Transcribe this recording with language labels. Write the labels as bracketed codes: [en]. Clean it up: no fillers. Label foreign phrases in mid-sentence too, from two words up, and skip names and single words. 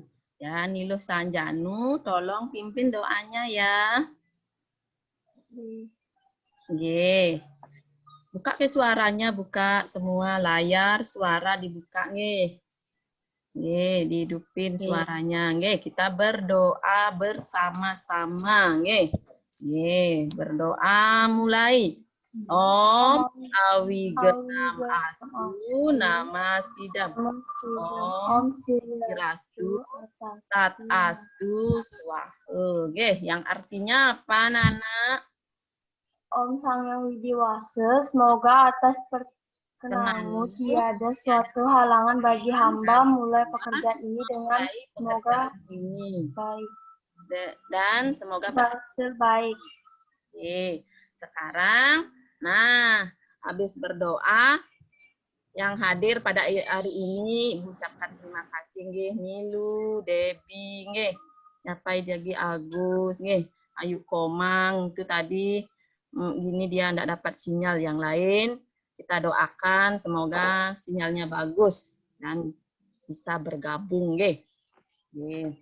[id] Ya, Niluh Sanjanu, tolong pimpin doanya ya. Nggih. Buka ke suaranya, buka semua layar, suara dibuka nggih. Nggih, dihidupin suaranya. Nggih, kita berdoa bersama-sama nggih. Nggih, berdoa mulai. [sa] Om Awigenam Astu Nama Sidam. Om Sirastu Tat Astu Swaha. [id] Nggih, yang artinya apa, Nana? Om Sang Hyang Widi Wase, semoga atas perkenanmu tiada suatu halangan bagi hamba mulai pekerjaan ini dengan semoga baik. Dan semoga baik. Oke, sekarang, nah, habis berdoa, yang hadir pada hari ini mengucapkan terima kasih nggih Nilu, Debbie nggih, nyapai jadi Agus nggih, Ayu Komang itu tadi gini dia enggak dapat sinyal yang lain. Kita doakan semoga sinyalnya bagus dan bisa bergabung nggih. Nggih.